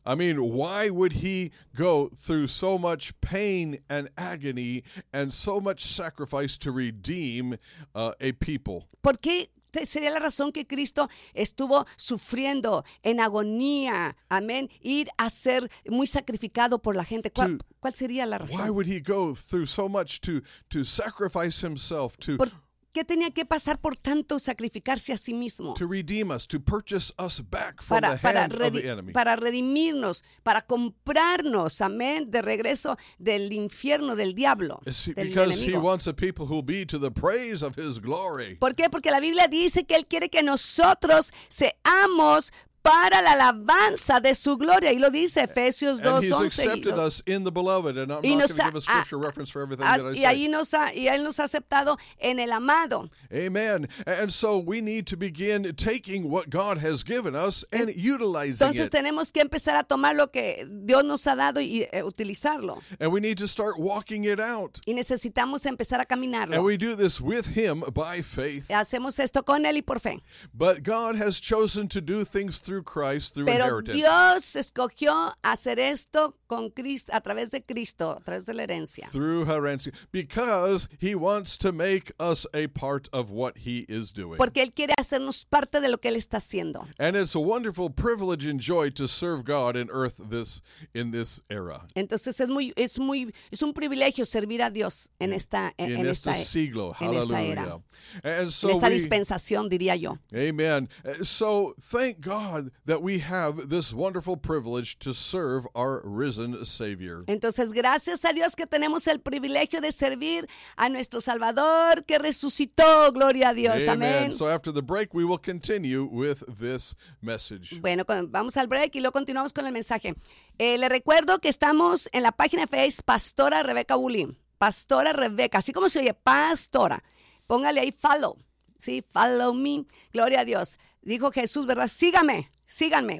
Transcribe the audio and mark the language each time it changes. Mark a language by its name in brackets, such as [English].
[English] I mean, why would he go through so much pain and agony and so much sacrifice to redeem a people? [Spanish] ¿Por qué sería la razón que Cristo estuvo sufriendo en agonía, amén, ir a ser muy sacrificado por la gente? ¿Cuál sería la razón? [English] Why would he go through so much to sacrifice himself to? [Spanish] ¿Por qué tenía que pasar por tanto sacrificarse a sí mismo? [English] To redeem us, to purchase us back from the hand of the enemy. [Spanish] Para redimirnos, para comprarnos, amén, de regreso del infierno, del diablo, del enemigo. [English] Because he wants a people who will be to the praise of his glory. [Spanish] ¿Por qué? Porque la Biblia dice que él quiere que nosotros seamos para la alabanza de su gloria. Y lo dice Efesios 2:11. Y él nos ha aceptado en el amado. [English] Amen. And so we need to begin taking what God has given us and utilizing it. [Spanish] Entonces tenemos que empezar a tomar lo que Dios nos ha dado y utilizarlo. [English] And we need to start walking it out. [Spanish] Y necesitamos empezar a caminarlo. [English] And we do this with him by faith. [Spanish] Y hacemos esto con él y por fe. [English] But God has chosen to do things through Christ, through [Spanish] Pero [English] inheritance. [Spanish] Pero Dios escogió hacer esto con Cristo, a través de Cristo, a través de la herencia. [English] Through herencia. Because he wants to make us a part of what he is doing. [Spanish] Porque él quiere hacernos parte de lo que él está haciendo. [English] And it's a wonderful privilege and joy to serve God in earth in this era. [Spanish] Entonces es un privilegio servir a Dios en este siglo. Hallelujah. En esta dispensación, diría yo. [English] Amen. So thank God that we have this wonderful privilege to serve our risen Savior. [Spanish] Entonces, gracias a Dios que tenemos el privilegio de servir a nuestro Salvador que resucitó. Gloria a Dios. Amén. [English] So after the break, we will continue with this message. [Spanish] Bueno, vamos al break y luego continuamos con el mensaje. Le recuerdo que estamos en la página de Facebook, Pastora Rebeca Bulín. Pastora Rebeca, así como se oye, Pastora. Póngale ahí follow. Sí, follow me. Gloria a Dios. Dijo Jesús, ¿verdad? Sígame, síganme.